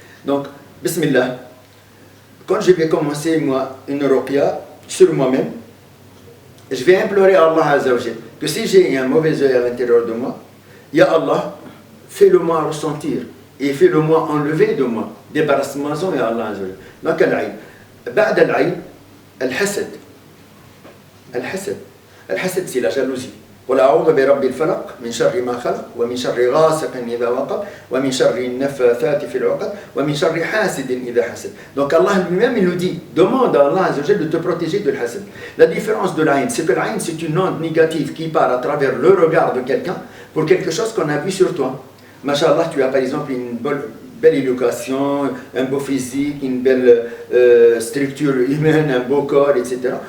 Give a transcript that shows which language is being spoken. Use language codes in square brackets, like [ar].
[fr] Donc, Bismillah, quand je vais commencer moi une ruqya sur moi-même, je vais implorer à Allah Azza wa Jalla que si j'ai un mauvais œil à l'intérieur de moi, Ya Allah, fais-le-moi ressentir et fais-le-moi enlever de moi. Débarrasse-moi ya Allah Azza wa Jalla. Donc, al-ayn. [ar] بعد العين الحسد. الحسد. [fr] الحسد c'est la jalousie. [ar] قل أعوذ برب الفلق من شر ما خلق ومن شر غاسق إذا وقب ومن شر النفاثات في العقد ومن شر حاسد إذا حسد. [fr] Donc Allah lui-même il nous dit, demande à Allah Azza wa Jalla de te protéger de l'hasad. La différence de l'aïn, c'est que l'aïn c'est une onde négative qui part à travers le regard de quelqu'un pour quelque chose qu'on a vu sur toi. Masha'Allah, tu as par exemple une belle éducation, un beau physique, une belle structure humaine, un beau corps, etc.